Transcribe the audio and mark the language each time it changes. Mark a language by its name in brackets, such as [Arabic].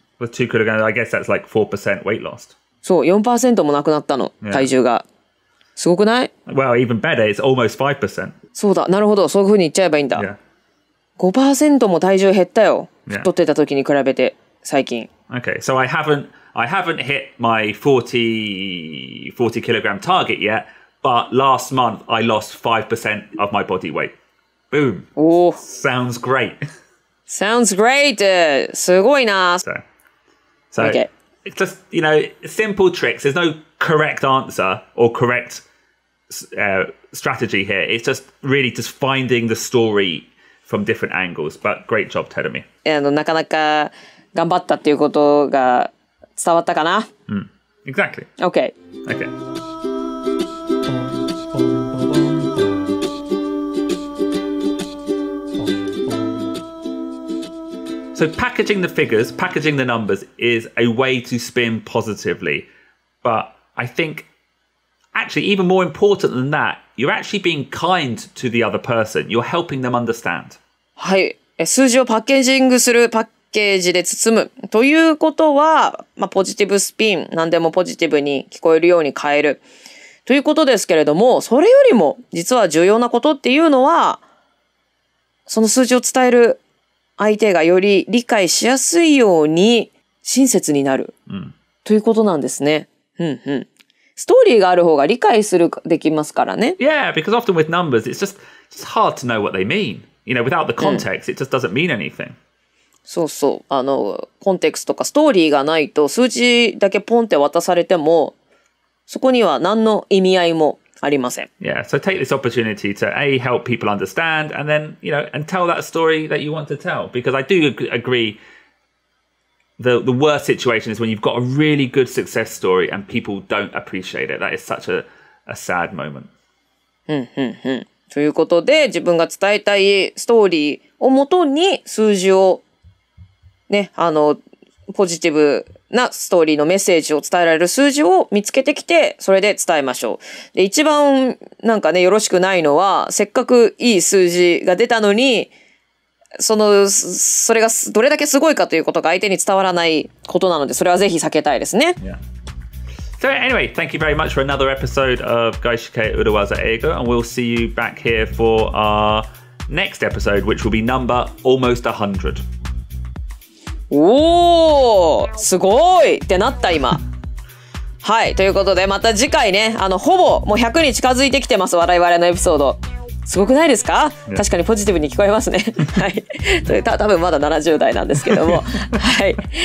[English] With 2 kilograms, I guess that's like 4% weight lost. [Japanese] そう、4% もなくなったの、体重が。すごくない？ [English] Well, even better, it's almost 5%. [Japanese] そうだ、なるほど、そういう風に言っちゃえばいいんだ。 [English] Yeah. [Japanese] 5% も体重減ったよ。 [English] Yeah. [Japanese] 太ってた時に比べて、最近。 [English] Okay, so I haven't hit my 40 kilogram target yet, but last month I lost 5% of my body weight. Boom. [Japanese] おー。 [English] Sounds great. Sounds great! [Japanese] すごいな。 [English] So Okay. it's just, you know, simple tricks. There's no correct answer or correct strategy here. It's just really just finding the story from different angles. But great job, Terumi. [Japanese] なかなか頑張ったっていうことが伝わったかな？ [English] Exactly. OK。 Okay. So packaging the figures, packaging the numbers is a way to spin positively. But I think actually even more important than that, you're actually being kind to the other person. You're helping them understand. [Japanese] はい。数字をパッケージングする、パッケージで包む。ということは、ポジティブスピン、何でもポジティブに聞こえるように変える。ということですけれども、それよりも実は重要なことっていうのは、その数字を伝える相手がより理解しやすいように親切になる。ということなんですね。ストーリーがある方が理解できますからね。 [English] Yeah, because often with numbers, it's just hard to know what they mean. You know, without the context, it just doesn't mean anything. [Japanese] そうそう。コンテクストとかストーリーがないと数字だけポンって渡されても、そこには何の意味合いもありません。 [English] Yeah, so take this opportunity to help people understand and then, you know, and tell that story that you want to tell. Because I do agree the worst situation is when you've got a really good success story and people don't appreciate it. That is such a sad moment. [Japanese] ということで、自分が伝えたいストーリーをもとに数字をね、ポジティブなストーリーのメッセージを伝えられる数字を見つけてきて、それで伝えましょう。で、一番なんかね、よろしくないのは、せっかくいい数字が出たのに、それがどれだけすごいかということが相手に伝わらないことなので、それはぜひ避けたいですね。 [English] Yeah. So anyway, thank you very much for another episode of 外資系裏技英語 and we'll see you back here for our next episode, which will be number almost 100. [Japanese] おー、すごいってなった今。はい、ということでまた次回ね、ほぼもう100に近づいてきてます、我々のエピソード。すごくないですか？確かにポジティブに聞こえますね。はい。多分まだ70代なんですけども。はい。